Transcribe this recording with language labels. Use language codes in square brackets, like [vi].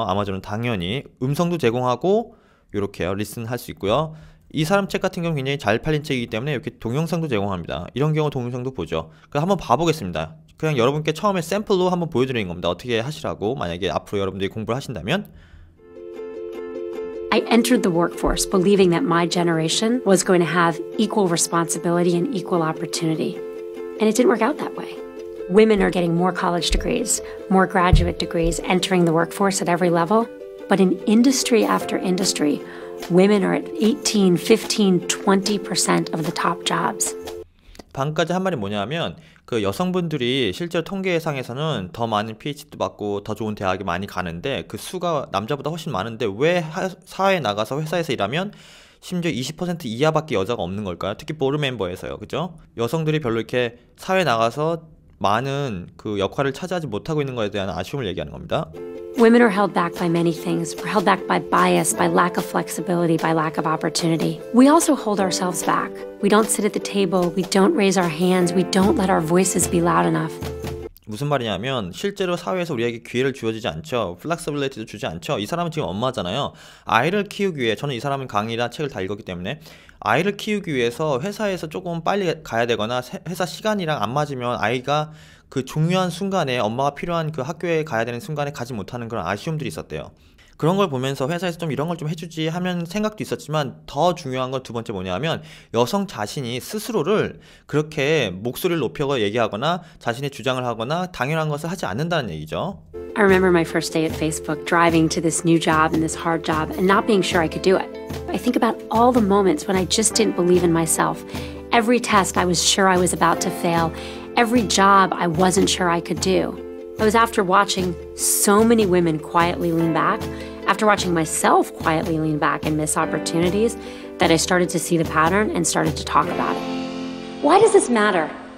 [ko] 아마존은 당연히 음성도 제공하고 요렇게요. 리슨 할 수 있고요. 이 사람 책 같은 경우는 굉장히 잘 팔린 책이기 때문에 이렇게 동영상도 제공합니다. 이런 경우 동영상도 보죠. 그럼 한번 봐보겠습니다. 그냥 여러분께 처음에 샘플로 한번 보여드리는 겁니다. 어떻게 하시라고 만약에 앞으로 여러분들이 공부를 하신다면 [en] I entered the workforce believing that my generation was going to have equal responsibility and equal opportunity. And it didn't work out that way. Women are getting more college degrees, more graduate degrees, entering the workforce at every level. But in industry after industry, women are at 18, 15, 20% of the top jobs. [ko] 방금까지 한 말이 뭐냐면 그 여성분들이 실제로 통계상에서는 더 많은 PhD도 받고 더 좋은 대학에 많이 가는데 그 수가 남자보다 훨씬 많은데 왜 사회에 나가서 회사에서 일하면 심지어 20% 이하밖에 여자가 없는 걸까요? 특히 보드 멤버에서요. 그죠? 여성들이 별로 이렇게 사회에 나가서 많은 그 역할을 차지하지 못하고 있는 것에 대한 아쉬움을 얘기하는 겁니다. [en] Women are held back by many things. We're held back by bias, by lack of flexibility, by lack of opportunity. We also hold ourselves back. We don't sit at the table. We don't raise our hands. We don't let our voices be loud enough. [ko] 무슨 말이냐면 실제로 사회에서 우리에게 기회를 주어지지 않죠. 플렉서빌리티도 주지 않죠. 이 사람은 지금 엄마잖아요. 아이를 키우기 위해, 저는 이 사람은 강의나 책을 다 읽었기 때문에 아이를 키우기 위해서 회사에서 조금 빨리 가야 되거나 회사 시간이랑 안 맞으면 아이가 그 중요한 순간에 엄마가 필요한 그 학교에 가야 되는 순간에 가지 못하는 그런 아쉬움들이 있었대요. 그런 걸 보면서 회사에서 좀 이런 걸 좀 해주지 하면 생각도 있었지만 더 중요한 건 두 번째 뭐냐면 여성 자신이 스스로를 그렇게 목소리를 높여 얘기하거나 자신의 주장을 하거나 당연한 것을 하지 않는다는 얘기죠. [en] I remember my first day at Facebook, driving to this new job and this hard job and not being sure I could do it. I think about all the moments when I just didn't believe in myself. Every test I was sure I was about to fail. Every job I wasn't sure I could do. It was after watching so many women quietly lean back, after watching myself quietly lean back and miss opportunities, that I started to see the pattern and started to talk about it. Why does this matter?